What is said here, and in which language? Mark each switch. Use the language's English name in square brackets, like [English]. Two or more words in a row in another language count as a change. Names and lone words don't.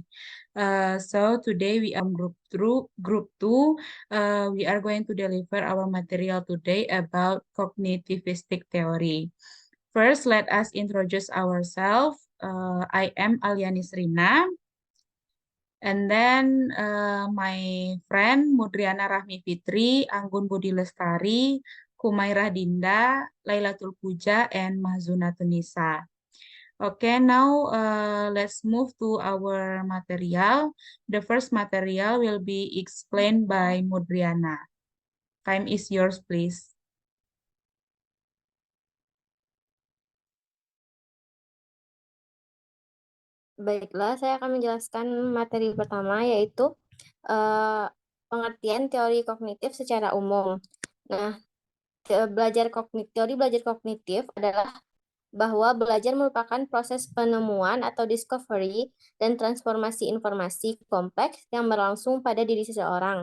[English] So today we are group 2. We are going to deliver our material today about cognitivistic theory. First, let us introduce ourselves. I am Aliani Srina. And then my friend Mudriana Rahmi Fitri, Anggun Budi Lestari, Kumairah Dinda, Lailatul Puja, and Mahzuna Tunisa. Okay, now let's move to our material. The first material will be explained by Mudriana. Time is yours, please. [Indonesian] Baiklah, saya akan menjelaskan materi pertama, yaitu pengertian teori kognitif secara umum. Nah, teori belajar kognitif adalah bahwa belajar merupakan proses penemuan atau discovery dan transformasi informasi kompleks yang berlangsung pada diri seseorang.